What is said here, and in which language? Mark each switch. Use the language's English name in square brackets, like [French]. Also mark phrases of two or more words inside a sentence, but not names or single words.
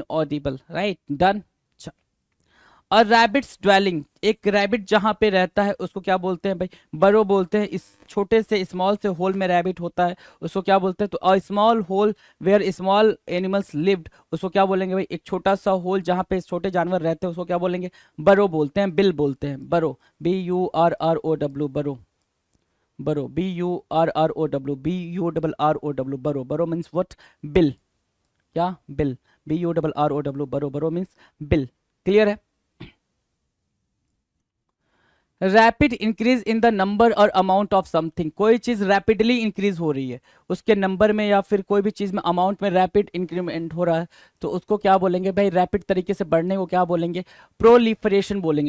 [Hindi] इनऑडिबल होगा, इनऑडिबल, राइट, डन। और [English] rabbits dwelling, [Hindi] एक रैबिट जहां पे रहता है उसको क्या बोलते हैं भाई, बरो बोलते हैं। इस छोटे से स्मॉल से होल में रैबिट होता है उसको क्या बोलते हैं, तो [English] a small hole where small animals lived, [Hindi] उसको क्या बोलेंगे भाई, एक छोटा सा होल जहां पे छोटे जानवर रहते हैं उसको क्या बोलेंगे, बरो बोलते हैं, बिल बोलते हैं, [English] burrow, BURROW, burrow, burrow, BURROW, BURROW, burrow, burrow means what, [Hindi] बिल, क्या, बिल, [English] BURROW, burrow, burrow means बिल। [Hindi] क्लियर है। [English] rapid increase in the number [Hindi] और [English] amount of something, [Hindi] कोई चीज रैपिडली इंक्रीज हो रही है उसके नंबर में या फिर कोई भी चीज में अमाउंट में [English] rapid increment [Hindi] हो रहा है तो उसको क्या बोलेंगे भाई, रैपिड तरीके से बढ़ने को क्या बोलेंगे, प्रोलिफरेशन बोलेंगे।